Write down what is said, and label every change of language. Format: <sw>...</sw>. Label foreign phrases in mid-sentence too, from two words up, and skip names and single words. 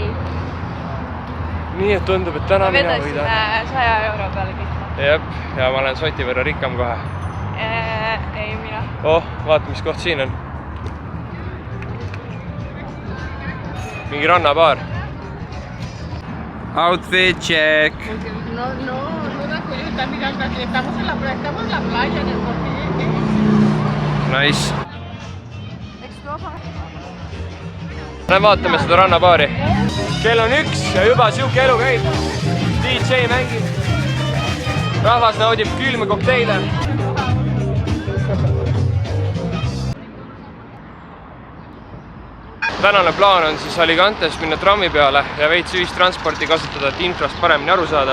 <et>Nii, et tundub, et täna mina võidan. Me vedasime 100 euro peale kõik. Jep, ja ma olen soti võrra rikkam kohe. Ei, mina. Oh, vaata, mis koht siin on. Mingi rannabaar.</et> <en>Outfit check.</en> <es>No recuerdo mira, estamos en la playa en el Portillo.</es> <et>Nice. Lähen vaatame seda rannabaari. Kell on 1 ja juba siuke elu käib. DJ mängib. Rahvas naudib külma kokteile. Tänane plaan on siis Alicantes minna trammi peale ja veits ühistransporti kasutada, et infrast paremini aru saada.</et>